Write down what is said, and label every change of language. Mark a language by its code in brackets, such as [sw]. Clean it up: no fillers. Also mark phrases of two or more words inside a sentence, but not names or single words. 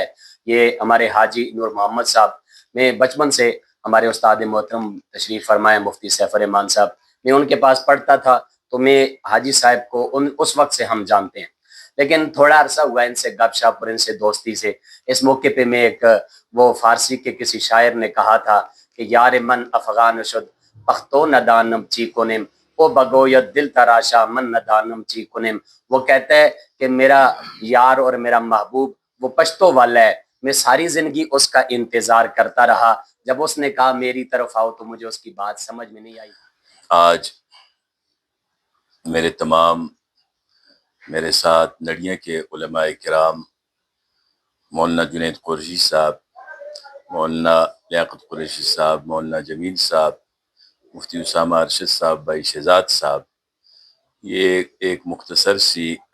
[ur] یہ ہمارے حاجی نور محمد صاحب، میں بچپن سے ہمارے استاد محترم تشریف فرمائے مفتی سیف الرحمن صاحب، میں ان کے پاس پڑھتا تھا تو میں حاجی صاحب کو اس وقت سے ہم جانتے ہیں، لیکن تھوڑا عرصہ ہوا ان سے گپ شپ اور ان سے دوستی سے۔ اس موقع پہ میں وہ فارسی کے کسی شاعر نے کہا تھا کہ [fa] یار من افغان شد پختو ندانم چی کنم او بگوید دل تراشا من ندانم چی کنم۔ [ur] وہ کہتا ہے کہ میرا یار اور میرا محبوب وہ پشتو والا ہے، میں ساری زندگی اس کا انتظار کرتا رہا، جب اس نے کہا میری طرف آؤ تو مجھے اس کی بات سمجھ میں نہیں آئی۔ آج میرے ساتھ نڑیاں کے علماء کرام، مولانا جنید قریشی صاحب، مولانا لیاقت قریشی صاحب، مولانا جمیل صاحب، مفتی اسامہ ارشد صاحب، بھائی شہزاد صاحب، یہ ایک مختصر سی